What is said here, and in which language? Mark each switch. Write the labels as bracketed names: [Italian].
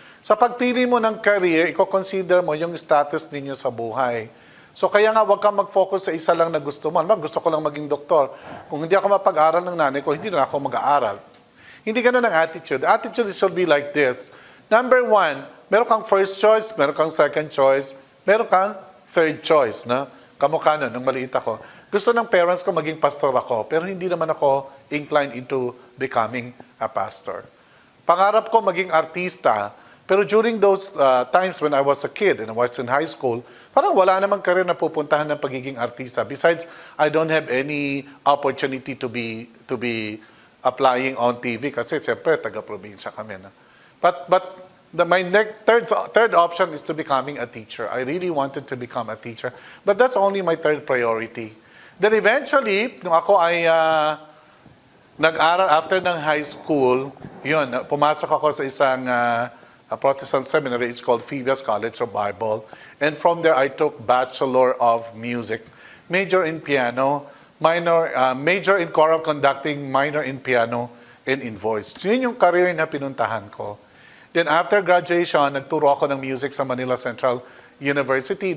[Filipino] Sa pagpili mo ng career, i-consider mo yung status ninyo sa buhay. So kaya nga huwag kang mag-focus sa isa lang na gusto mo. Gusto ko lang maging doktor. Kung hindi ako mapag-aral ng nanay ko, hindi na ako mag-aaral. Hindi ganun ang attitude. [English] Attitude should be like this. [Filipino] Number 1, meron kang first choice, meron kang second choice, meron kang third choice. No? Kamukha nun, nung maliit ako. Gusto ng parents ko maging pastor ako, pero hindi naman ako [English] inclined into becoming a pastor. [Filipino] Pangarap ko maging artista, pero [English] during those times when I was a kid and I was in high school, [Filipino] parang wala namang career na pupuntahan ng pagiging artista. [English] Besides, I don't have any opportunity to be applying on TV [Filipino] kasi siyempre taga-probinsya kami. [English] No? But my third option is to becoming a teacher. I really wanted to become a teacher. But that's only my third priority. [Filipino] Then eventually, nung ako ay nag-aral after ng high school, yun, pumasok ako sa isang Protestant seminary. [English] It's called Phoebe's College of Bible. And from there, I took Bachelor of Music. Major in piano, major in choral conducting, minor in piano, and in voice. [Filipino] So yun yung career na pinuntahan ko. Then after graduation, nagturo ako ng music sa Manila Central University.